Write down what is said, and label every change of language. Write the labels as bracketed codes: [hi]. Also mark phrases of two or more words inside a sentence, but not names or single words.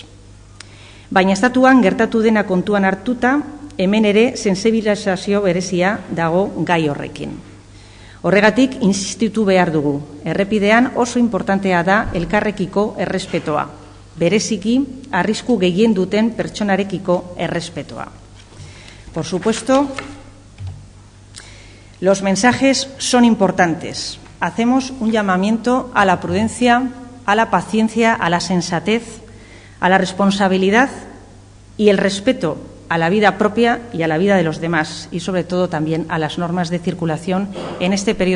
[eu] Baina estatuan gertatu dena kontuan hartuta, hemen ere sensibilizazio berezia dago gai horrekin. Horregatik insistitu behar dugu. Errepidean oso importantea da elkarrekiko errespetoa. Bereziki, arrisku gehien duten pertsonarekiko errespetoa. [es] Por supuesto, los mensajes son importantes. Hacemos un llamamiento a la prudencia, a la paciencia, a la sensatez, a la responsabilidad y el respeto a la vida propia y a la vida de los demás y, sobre todo, también a las normas de circulación en este periodo estival.